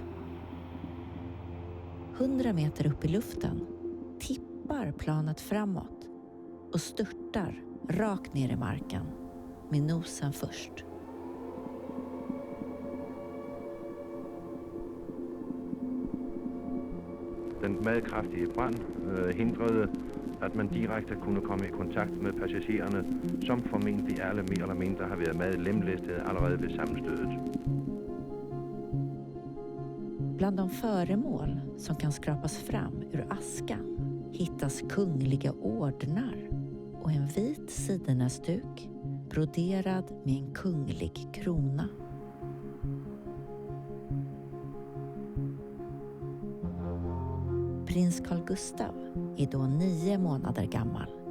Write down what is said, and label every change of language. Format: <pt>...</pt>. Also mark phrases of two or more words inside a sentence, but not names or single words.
<sv>100 meter upp i luften tippar planet framåt och störtar rakt ner i marken med nosen först.</sv> <da>Den meget kraftige brand hindrede, at man direkte kunne komme i kontakt med passagererne, som formentlig alle mere eller mindre har været meget lemlæstede allerede ved sammenstødet.</da> <sv>Bland de föremål som kan skrapas fram ur askan hittas kungliga ordnar och en vit sidenäsduk broderad med en kunglig krona. Prins Carl Gustav är då 9 månader gammal.</sv>